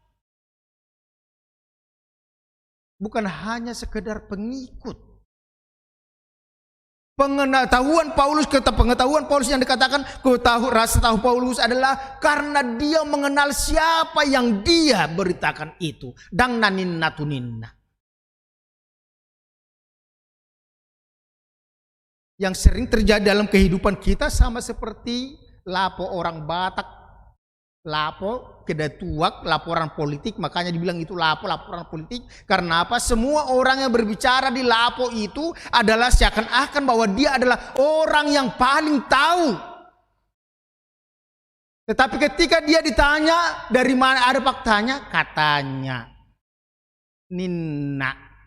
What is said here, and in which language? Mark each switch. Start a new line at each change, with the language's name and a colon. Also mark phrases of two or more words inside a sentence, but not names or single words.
Indonesian: Bukan hanya sekedar pengikut. Pengetahuan Paulus yang dikatakan rasa tahu Paulus adalah karena dia mengenal siapa yang dia beritakan itu.
Batak Toba: Dang naninna tuninna.
Indonesian: Yang sering terjadi dalam kehidupan kita sama seperti lapo orang Batak. Lapo, kedatuak, laporan politik, makanya dibilang itu laporan politik. Karena apa? Semua orang yang berbicara di lapo itu adalah seakan-akan bahwa dia adalah orang yang paling tahu. Tetapi ketika dia ditanya dari mana ada faktanya, katanya Ninna.